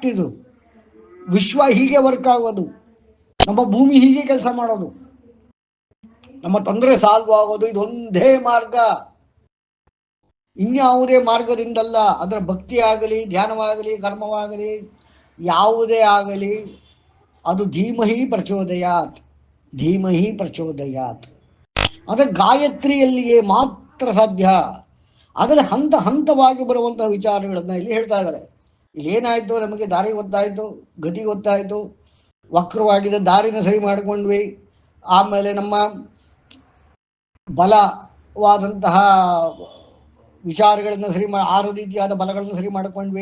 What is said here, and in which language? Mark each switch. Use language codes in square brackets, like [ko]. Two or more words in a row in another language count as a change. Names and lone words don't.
[kn] ಇದು ವಿಶ್ವ ಹೀಗೆ ವರ್ಕ್ ಆಗೋದು, ನಮ್ಮ ಭೂಮಿ ಹೀಗೆ ಕೆಲಸ ಮಾಡೋದು, ನಮ್ಮ ತೊಂದರೆ ಸಾಲ್ವ್ ಆಗೋದು ಇದೊಂದೇ ಮಾರ್ಗ, ಇನ್ಯಾವುದೇ ಮಾರ್ಗದಿಂದಲ್ಲ. ಅದರ ಭಕ್ತಿ ಆಗಲಿ, ಧ್ಯಾನವಾಗಲಿ, ಕರ್ಮವಾಗಲಿ, ಯಾವುದೇ ಆಗಲಿ, ಅದು [sa] ಧೀಮಹಿ ಪ್ರಚೋದಯಾತ್, ಧೀಮಹಿ ಪ್ರಚೋದಯಾತ್. [kn] ಆದರೆ ಗಾಯತ್ರಿಯಲ್ಲಿಯೇ ಮಾತ್ರ ಸಾಧ್ಯ. ಆದರೆ ಹಂತ ಹಂತವಾಗಿ ಬರುವಂತಹ ವಿಚಾರಗಳನ್ನ ಇಲ್ಲಿ ಹೇಳ್ತಾ ಇದ್ದಾರೆ. ಇಲ್ಲಿ ಏನಾಯ್ತು? ನಮಗೆ ದಾರಿ ಗೊತ್ತಾಯ್ತು, ಗತಿ ಗೊತ್ತಾಯ್ತು, ವಕ್ರವಾಗಿದ್ದ ದಾರಿನ ಸರಿ ಮಾಡಿಕೊಂಡ್ವಿ. ಆಮೇಲೆ ನಮ್ಮ ಬಲವಾದಂತಹ ವಿಚಾರಗಳನ್ನು ಸರಿ 6 ರೀತಿಯಾದ ಬಲಗಳನ್ನು ಸರಿ ಮಾಡಿಕೊಂಡ್ವಿ.